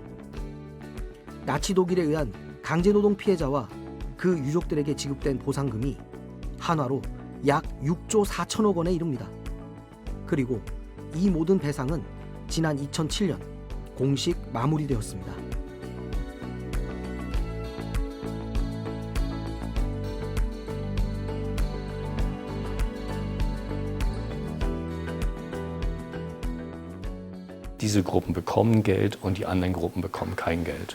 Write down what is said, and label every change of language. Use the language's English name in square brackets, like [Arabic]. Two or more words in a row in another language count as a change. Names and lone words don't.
[Korean] 나치 독일에 의한 강제노동 피해자와 그 유족들에게 지급된 보상금이 한화로 약 6조 4천억 원에 이릅니다. 그리고 이 모든 배상은 지난 2007년 공식 마무리되었습니다. [German] Diese Gruppen bekommen Geld und die anderen Gruppen bekommen kein Geld.